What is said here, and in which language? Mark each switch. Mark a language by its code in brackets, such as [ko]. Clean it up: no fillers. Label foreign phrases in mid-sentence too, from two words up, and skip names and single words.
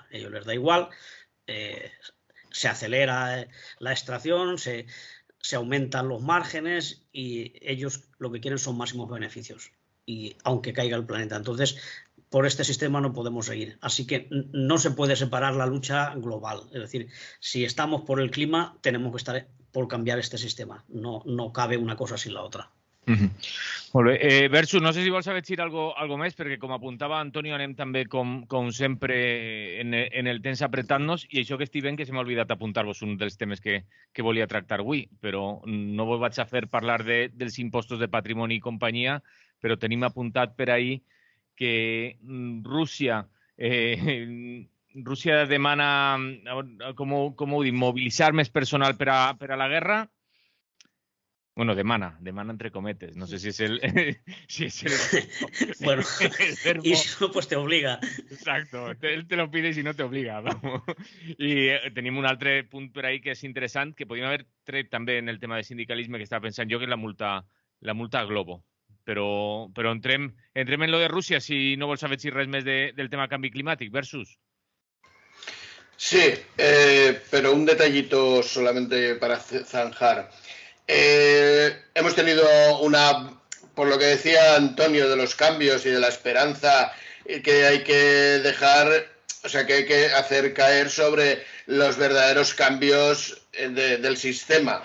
[es] A ellos les da igual, se acelera la extracción, se aumentan los márgenes y ellos lo que quieren son máximos beneficios, y aunque caiga el planeta. Entonces, por este sistema no podemos seguir. Así que no se puede separar la lucha global. Es decir, si estamos por el clima, tenemos que estar por cambiar este sistema. No cabe una cosa sin la otra. [ca] Molt bé. Versus, no sé si vols afegir algo més, perquè com apuntava Antonio, anem també com sempre en el temps apretant-nos, i això que estic veient que se m'ha oblidat apuntar-vos un dels temes que volia tractar avui, però no vos vaig a fer parlar dels impostos de patrimoni i companyia, però tenim apuntat per ahí que Rússia demana, com ho dic, mobilitzar més personal per a la guerra. Bueno, demana entre cometes. [es] No sé si es el... Bueno, y si no, pues te obliga. Exacto. Él te lo pide y si no te obliga. Vamos. [ca] I tenim un altre punt per ahí que és interessant, que podríem haver tret també en el tema de sindicalisme, que estava pensant jo, que és la multa Globo. Però entrem en lo de Rússia, si no vols afegir res més del tema canvi climàtic. Versus. [es] Sí, pero un detallito solamente para zanjar. Hemos tenido por lo que decía Antonio de los cambios y de la esperanza que hay que dejar, o sea, que hay que hacer caer sobre los verdaderos cambios del sistema.